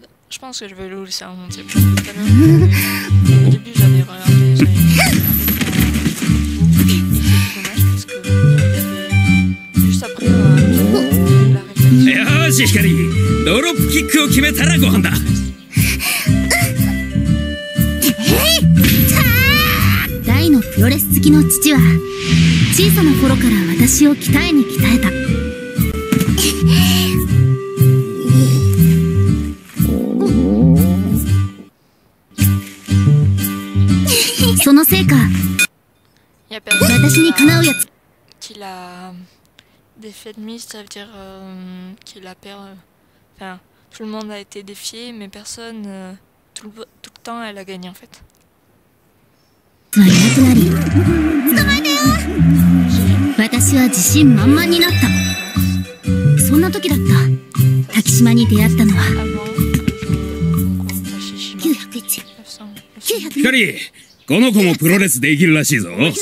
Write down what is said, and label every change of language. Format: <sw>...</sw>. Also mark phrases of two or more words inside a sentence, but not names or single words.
<fr>je pense que je vais le laisser en entier tout à l'heure. Au début j'avais regardé c'est dommage parce que juste après</fr> <ja>しひかり、ドロップキックを決めたらご飯だ。大のプロレス好きの父は小さな頃から私を鍛えに鍛えた。そのせいか私にかなうやつ。</ja> <fr>Qu'il a défié de mise, ça veut dire qu'il a perdu. Enfin, tout le monde a été défié, mais personne, tout le temps, elle a gagné en fait.</fr> <ja>私は自信満々になった。そんな時だった。滝島に出会ったのは901、ひかり、この子もプロレスできるらしいぞ。</ja>